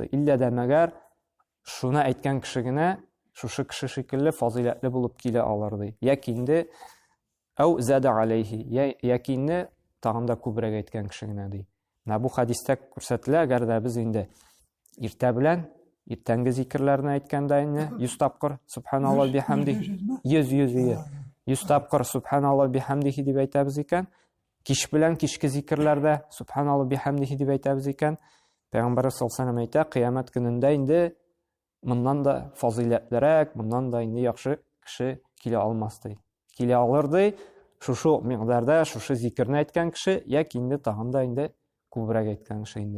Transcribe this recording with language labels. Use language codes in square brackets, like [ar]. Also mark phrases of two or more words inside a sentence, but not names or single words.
[tt] Илля дә мәгәр шуны әйткән кеше генә шушы кеше шикелле фазилатлы булып килә алыр ди. Яки инде [ar] أو زاد عليه, [tt] яки инде тагын да күбрәк әйткән кеше генә ди. Бу хадистә күрсәтелә, әгәр дә без инде иртә белән иртәнге зикерләрне әйткәндә инде 100 тапкыр [ar] سبحان الله وبحمده, [tt] 100 тапкыр [ar] سبحان الله وبحمده [tt] дип әйтәбез икән, кич белән кичке зикерләрдә [ar] سبحان الله وبحمده [tt] дип әйтәбез икән, Пәйгамбәр [ar] صلى الله عليه وسلم [tt] әйтә, кыямәт көнендә инде моннан да фазилатлырак, моннан да инде яхшы кеше килә алмас ди. Килә алыр ди, шушы микъдарда шушы зикерне әйткән кеше, яки инде тагын да инде күбрәк әйткән кеше инде.